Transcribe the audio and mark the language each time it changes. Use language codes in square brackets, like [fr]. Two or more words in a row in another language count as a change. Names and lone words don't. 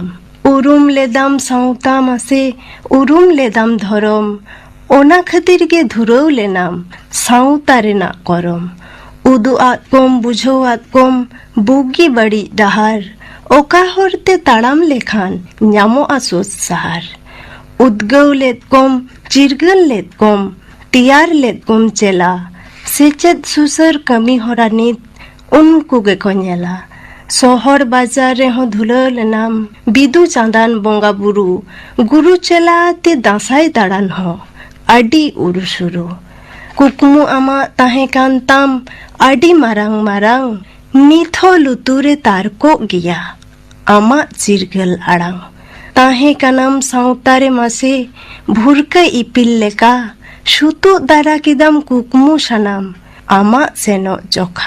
[sat] ᱩᱨᱩᱢ ᱞᱮᱫᱟᱢ ᱥᱟᱶᱛᱟ ᱢᱟᱥᱮ, ᱩᱨᱩᱢ ᱞᱮᱫᱟᱢ ᱫᱷᱚᱨᱚᱢ, ᱚᱱᱟ ᱠᱷᱟᱹᱛᱤᱨ ᱜᱮ ᱫᱷᱩᱨᱟᱹᱣ ᱞᱮᱱᱟᱢ ᱥᱟᱶᱛᱟ ᱨᱮᱱᱟᱜ ᱠᱚᱨᱚᱢ। ᱩᱫᱩᱜ ᱟᱫ ᱠᱚᱢ ᱵᱩᱡᱷᱟᱹᱣ ᱟᱫ ᱠᱚᱢ ᱵᱩᱜᱤ ᱵᱟᱹᱲᱤᱡ ᱰᱟᱦᱟᱨ, ᱚᱠᱟ ᱦᱚᱨᱛᱮ ᱛᱟᱲᱟᱢ ᱞᱮᱠᱷᱟᱱ ᱧᱟᱢᱚᱜᱼᱟ ᱥᱩᱥ ᱥᱟᱦᱟᱨ। उद्गव लेद कोम चिरगल लेद कोम तियार लेद कोम चेला, सेचेद सुसर कमी होरा नित उनको गे को नेला। सोहर बाजार रे हो धुला लेनाम बिदु चांदान बोंगा बुरु, गुरु चेला ते दासाई दाड़ान हो आडी उरु सुरु। कुकमु आमा ताहे कांताम आडी मारांग मारांग, निथो लुतुरे तारको गिया आमा चिरगल आड़ांग। ताहे कानाम सावतारे मासे भुरका इपिल लेका, सुतु दारा किदाम कुकमु सानाम आमा सेनो जोखा।